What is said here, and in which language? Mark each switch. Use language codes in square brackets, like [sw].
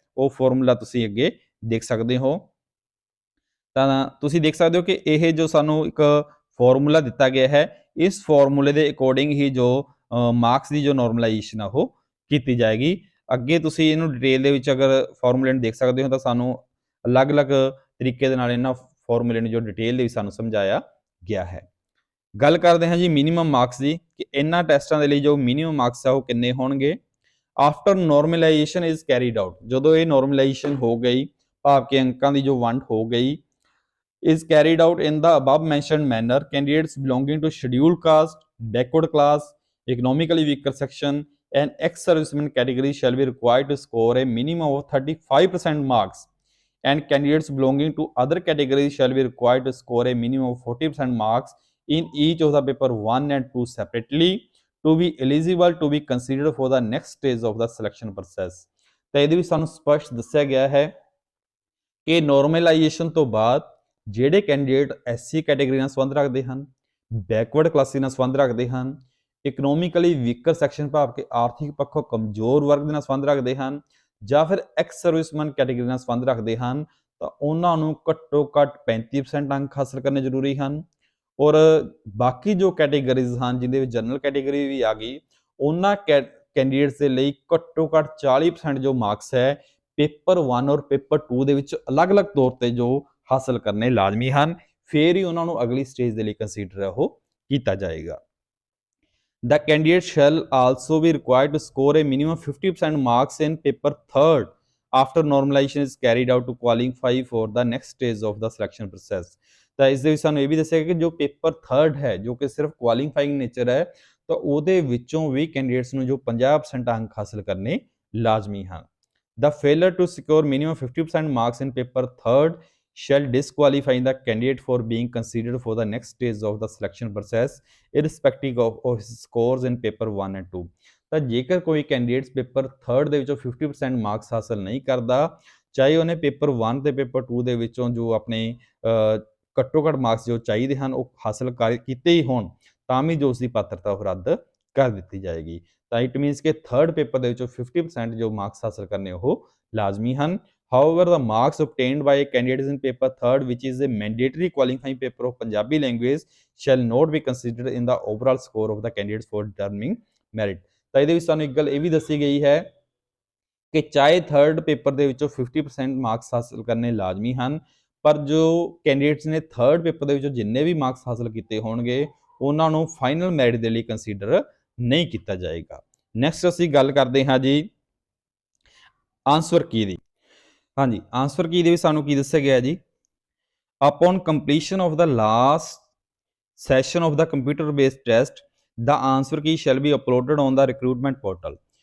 [pa] ਉਹ ਫਾਰਮੂਲਾ ਤੁਸੀਂ ਅੱਗੇ ਦੇਖ ਸਕਦੇ ਹੋ। ਤਾਂ ਤੁਸੀਂ ਦੇਖ ਸਕਦੇ ਹੋ ਕਿ ਇਹ ਜੋ ਸਾਨੂੰ ਇੱਕ ਫਾਰਮੂਲਾ ਦਿੱਤਾ ਗਿਆ ਹੈ, ਇਸ ਫਾਰਮੂਲੇ ਦੇ ਅਕੋਰਡਿੰਗ ਹੀ ਜੋ ਮਾਰਕਸ ਦੀ ਜੋ ਨੋਰਮਲਾਈਜੇਸ਼ਨ ਆ ਉਹ ਕੀਤੀ ਜਾਏਗੀ। ਅੱਗੇ ਤੁਸੀਂ ਇਹਨੂੰ ਡਿਟੇਲ ਦੇ ਵਿੱਚ ਅਗਰ ਫਾਰਮੂਲੇ ਨੂੰ ਦੇਖ ਸਕਦੇ ਹੋ ਤਾਂ ਸਾਨੂੰ ਅਲੱਗ-ਅਲੱਗ ਤਰੀਕੇ ਦੇ ਨਾਲ ਇਹਨਾਂ ਫਾਰਮੂਲੇ ਨੂੰ ਜੋ ਡਿਟੇਲ ਦੇ ਵਿੱਚ ਸਾਨੂੰ ਸਮਝਾਇਆ ਗਿਆ ਹੈ। ਗੱਲ ਕਰਦੇ ਹਾਂ ਜੀ ਮਿਨੀਮਮ ਮਾਰਕਸ ਦੀ ਕਿ ਇਹਨਾਂ ਟੈਸਟਾਂ ਦੇ ਲਈ ਜੋ ਮਿਨੀਮਮ ਮਾਰਕਸ ਆ ਉਹ ਕਿੰਨੇ ਹੋਣਗੇ। [en] after normalization is carried out, [pa] ਜਦੋਂ ਇਹ ਨੋਰਮਲਾਈਜੇਸ਼ਨ ਹੋ ਗਈ ਭਾਵ ਕਿ ਅੰਕਾਂ ਦੀ ਜੋ ਵੰਡ ਹੋ ਗਈ, [en] is carried out in the above mentioned manner, candidates belonging to scheduled caste, backward class, economically weaker section and ex-servicemen category shall be required to score a minimum of 35% marks, and candidates belonging to other categories shall be required to score a minimum of 40% marks in each of the paper 1 and 2 separately to be eligible to be considered for the next stage of the selection process। [pa] ਤਾਂ ਇਹਦੇ ਵਿੱਚ ਸਾਨੂੰ ਸਪਸ਼ਟ ਦੱਸਿਆ ਗਿਆ ਹੈ ਕਿ ਨੋਰਮਲਾਈਜੇਸ਼ਨ ਤੋਂ ਬਾਅਦ ਜਿਹੜੇ ਕੈਂਡੀਡੇਟ ਐਸਸੀ ਕੈਟੇਗਰੀ ਨਾਲ ਸੰਬੰਧ ਰੱਖਦੇ ਹਨ, ਬੈਕਵਰਡ ਕਲਾਸਿਸ ਨਾਲ ਸੰਬੰਧ ਰੱਖਦੇ ਹਨ, ਇਕਨੋਮਿਕਲੀ ਵੀਕਰ ਸੈਕਸ਼ਨ ਭਾਵ ਕਿ ਆਰਥਿਕ ਪੱਖੋਂ ਕਮਜ਼ੋਰ ਵਰਗ ਦੇ ਨਾਲ ਸੰਬੰਧ ਰੱਖਦੇ ਹਨ ਜਾਂ ਫਿਰ ਐਕਸ ਸਰਵਿਸਮੈਨ ਕੈਟੇਗਰੀ ਨਾਲ ਸੰਬੰਧ ਰੱਖਦੇ ਹਨ, ਤਾਂ ਉਹਨਾਂ ਨੂੰ ਘੱਟੋ ਘੱਟ 35% ਅੰਕ ਹਾਸਲ ਕਰਨੇ ਜ਼ਰੂਰੀ ਹਨ। ਔਰ ਬਾਕੀ ਜੋ ਕੈਟੇਗਰੀਜ਼ ਹਨ ਜਿਹਦੇ ਵਿੱਚ ਜਨਰਲ ਕੈਟੇਗਰੀ ਵੀ ਆ ਗਈ, ਉਹਨਾਂ ਕੈਂਡੀਡੇਟਸ ਦੇ ਲਈ ਘੱਟੋ ਘੱਟ 40% ਜੋ ਮਾਰਕਸ ਹੈ ਪੇਪਰ 1 ਔਰ ਪੇਪਰ 2 ਦੇ ਵਿੱਚ ਅਲੱਗ-ਅਲੱਗ ਤੌਰ ਤੇ ਜੋ ਹਾਸਲ ਕਰਨੇ ਲਾਜ਼ਮੀ ਹਨ, ਫਿਰ ਹੀ ਉਹਨਾਂ ਨੂੰ ਅਗਲੀ ਸਟੇਜ ਦੇ ਲਈ ਕੰਸੀਡਰ ਉਹ ਕੀਤਾ ਜਾਏਗਾ। [en] The candidate shall also be required to score a minimum 50% marks in paper 3rd after normalization is carried out to qualify for the next stage of the selection process। [pa] ਤਾਂ ਇਸ ਦੇ ਵਿੱਚ ਸਾਨੂੰ ਇਹ ਵੀ ਦੱਸਿਆ ਕਿ ਜੋ ਪੇਪਰ 3rd ਹੈ ਜੋ ਕਿ ਸਿਰਫ ਕੁਆਲੀਫਾਈਂਗ ਨੇਚਰ ਹੈ, ਤਾਂ ਉਹਦੇ ਵਿੱਚੋਂ ਵੀ ਕੈਂਡੀਡੇਟਸ ਨੂੰ ਜੋ 50% ਅੰਕ ਹਾਸਲ ਕਰਨੇ ਲਾਜ਼ਮੀ ਹਨ। [en] The failure to secure minimum 50% marks in paper 3rd shall disqualify the candidate for being considered for the next stage of the selection process irrespective of his scores in paper 1 and 2। [pa] ਤਾਂ ਜੇਕਰ ਕੋਈ candidates paper 3rd ਦੇ ਵਿੱਚੋਂ 50% marks ਹਾਸਲ ਨਹੀਂ ਕਰਦਾ, ਚਾਹੇ ਉਹਨੇ ਪੇਪਰ 1 ਤੇ ਪੇਪਰ 2 ਦੇ ਵਿੱਚੋਂ ਜੋ ਆਪਣੇ ਘੱਟੋ ਘੱਟ ਮਾਰਕਸ ਜੋ ਚਾਹੀਦੇ ਹਨ ਉਹ ਹਾਸਲ ਕੀਤੇ ਹੀ ਹੋਣ, ਤਾਂ ਵੀ ਜੋ ਉਸਦੀ ਪਾਤਰਤਾ ਉਹ ਰੱਦ ਕਰ ਦਿੱਤੀ ਜਾਏਗੀ। ਤਾਂ [en] it means [pa] ਕਿ 3rd ਪੇਪਰ ਦੇ ਵਿੱਚੋਂ 50% ਜੋ ਮਾਰਕਸ ਹਾਸਲ ਕਰਨੇ ਉਹ ਲਾਜ਼ਮੀ ਹਨ। [en] However, the marks obtained by candidates in paper 3rd, which is a mandatory qualifying paper of Punjabi language, shall not be considered in the overall score of the candidates for determining merit। [pa] ਤਾਂ ਇਹਦੇ ਵਿੱਚ ਸਾਨੂੰ ਇੱਕ ਗੱਲ ਇਹ ਵੀ ਦੱਸੀ ਗਈ ਹੈ ਕਿ ਚਾਹੇ ਥਰਡ ਪੇਪਰ ਦੇ ਵਿੱਚੋਂ 50% ਮਾਰਕਸ ਹਾਸਲ ਕਰਨੇ ਲਾਜ਼ਮੀ ਹਨ, ਪਰ ਜੋ ਕੈਂਡੀਡੇਟਸ ਨੇ ਥਰਡ ਪੇਪਰ ਦੇ ਵਿੱਚੋਂ ਜਿੰਨੇ ਵੀ ਮਾਰਕਸ ਹਾਸਲ ਕੀਤੇ ਹੋਣਗੇ ਉਹਨਾਂ ਨੂੰ ਫਾਈਨਲ ਮੈਰਿਟ ਦੇ ਲਈ ਕੰਸੀਡਰ ਨਹੀਂ ਕੀਤਾ ਜਾਏਗਾ। ਨੈਕਸਟ ਅਸੀਂ ਗੱਲ ਕਰਦੇ ਹਾਂ ਜੀ ਆਂਸਰ ਕੀ ਦੀ। ਹਾਂਜੀ, ਆਂਸਰ ਕੀ ਦੇ ਵਿੱਚ ਸਾਨੂੰ ਕੀ ਦੱਸਿਆ ਗਿਆ ਜੀ, [en] upon completion of the last session of the computer based test the answer key shall be uploaded on the recruitment portal।